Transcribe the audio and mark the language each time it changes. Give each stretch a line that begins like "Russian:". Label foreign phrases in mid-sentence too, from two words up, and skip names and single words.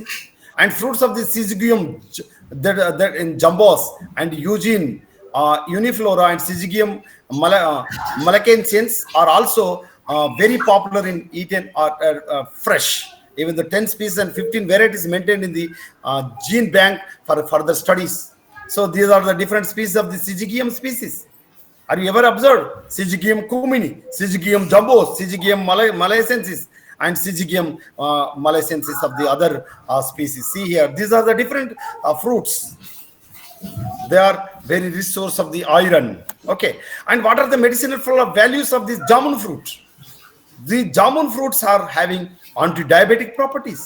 English: And fruits of the Syzygium, that in jumbos and Eugene, uniflora and Syzygium malacensis are also very popular in eaten or fresh. Even the 10 species and 15 varieties maintained in the gene bank for further studies. So these are the different species of the Syzygium species. Are you ever observed? Syzygium cumini, Syzygium jumbos, Syzygium malacensis and Syzygium malacensis of the other species. See here, these are the different fruits. They are very rich source of the iron. Okay, and what are the medicinal values of this jamun fruit? The jamun fruits are having anti-diabetic properties.